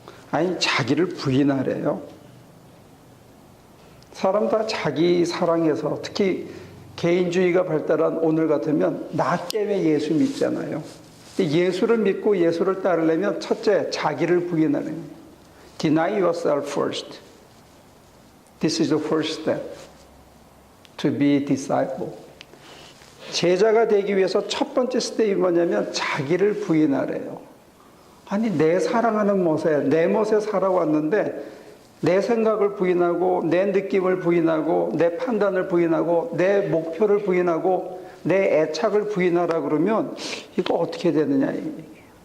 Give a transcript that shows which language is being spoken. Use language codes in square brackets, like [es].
[ko] 아니 자기를 부인하래요. 사람 다 자기 사랑해서 특히 개인주의가 발달한 오늘 같으면 나 때문에 예수 믿잖아요. 예수를 믿고 예수를 따르려면 첫째 자기를 부인하는 거예요. [en] Deny yourself first. This is the first step to be a disciple. [ko] 제자가 되기 위해서 첫 번째 스텝이 뭐냐면 자기를 부인하래요. 아니 내 사랑하는 모세, 내 모세 살아왔는데 내 생각을 부인하고 내 느낌을 부인하고 내 판단을 부인하고 내 목표를 부인하고 내 애착을 부인하라 그러면 이거 어떻게 되느냐 이 얘기예요.